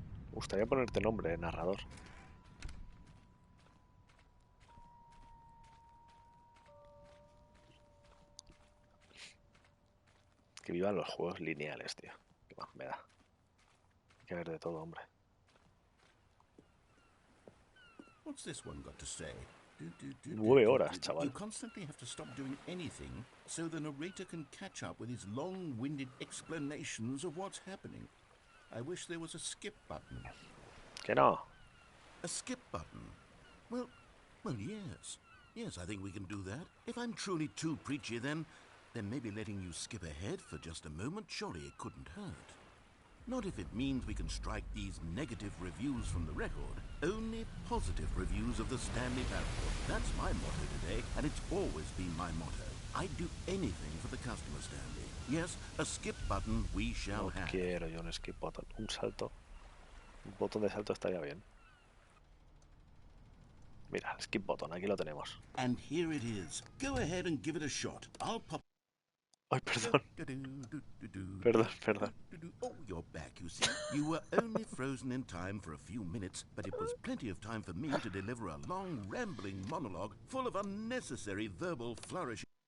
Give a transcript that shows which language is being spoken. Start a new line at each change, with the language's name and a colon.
Spanish: Me gustaría ponerte nombre, narrador. Que vivan los juegos lineales, tío. Qué más me da. Hay que ver de todo, hombre.
English: What's this one got to say?
Spanish: 9 horas, chaval.
English: You constantly have to stop doing anything so the narrator can catch up with his long-winded explanations of what's happening. I wish there was a skip button.
Spanish: Que no.
English: A skip button? Well, yes. Yes, I think we can do that. If I'm truly too preachy, then maybe letting you skip ahead for just a moment, surely it couldn't hurt. Not if it means we can strike these negative reviews from the record. Only positive reviews of the Stanley Parable. That's my motto today, and it's always been my motto. I'd do anything for the customer, Stanley. Yes, a skip button we shall
Spanish: No
English: have.
Spanish: quiero yo un skip button. Un salto. Un botón de salto estaría bien. Mira, skip button, aquí lo tenemos.
English: And here it is. Go ahead and give it a shot. I'll pop...
Spanish: Ay, perdón. Perdón.
English: Oh, you're back, you see. You were only frozen in time for a few minutes, but it was plenty of time for me to deliver a long, rambling monologue full of unnecessary verbal flourishing.